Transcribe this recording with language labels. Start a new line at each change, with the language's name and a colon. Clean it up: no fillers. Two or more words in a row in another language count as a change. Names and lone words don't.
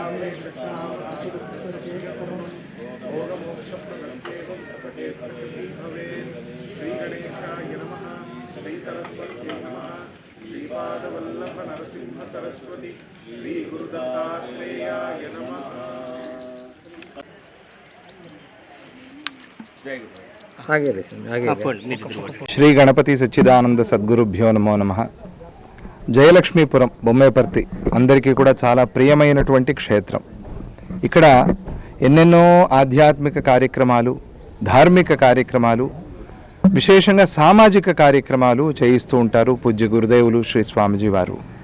Sanskrit: श्रीगणेशाय नमः श्रीसरस्वत्यै नमः श्रीपादवल्लभ नरसिंह सरस्वती श्रीगुरुदत्तात्रेयाय नमः। శ్రీ గణపతి సచ్చిదానంద సద్గురుభ్యో నమో నమః.
Telugu: జయలక్ష్మీపురం బొమ్మేపర్తి అందరికీ కూడా చాలా ప్రియమైనటువంటి క్షేత్రం. ఇక్కడ ఎన్నెన్నో ఆధ్యాత్మిక కార్యక్రమాలు, ధార్మిక కార్యక్రమాలు, విశేషంగా సామాజిక కార్యక్రమాలు చేయిస్తూ ఉంటారు పూజ్య గురుదేవులు శ్రీ స్వామిజీ వారు.